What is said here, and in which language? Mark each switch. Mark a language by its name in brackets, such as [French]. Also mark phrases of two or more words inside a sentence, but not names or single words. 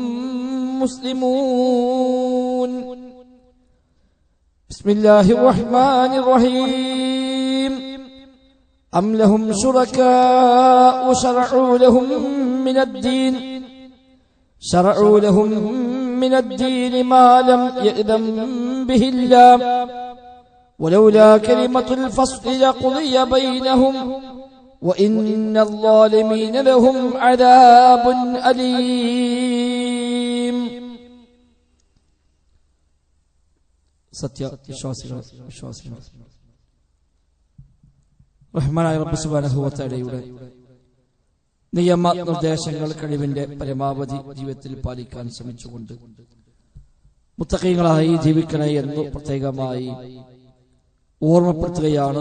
[Arabic] مسلمون بسم الله الرحمن الرحيم أم لهم شركاء شرعوا لهم من الدين ما لم يأذن به الله ولولا كلمة الفصل لقضي بينهم وإن الظالمين لهم عذاب [Malayalam] أليم സത്യ വിശ്വാസികൾ റഹ്മാനായ റബ്ബ് [Arabic] سبحانه وتعالى [Malayalam] നിയമ നിർദ്ദേശങ്ങൾ കഴിവിന്റെ പരമാവധി ജീവിതത്തിൽ പാലിക്കാൻ ശ്രമിച്ചുകൊണ്ട് മുത്തഖീങ്ങളായി ജീവിക്കണേ എന്ന് പ്രത്യേകമായി ഓർമ്മപ്പെടുത്തുകയാണ്.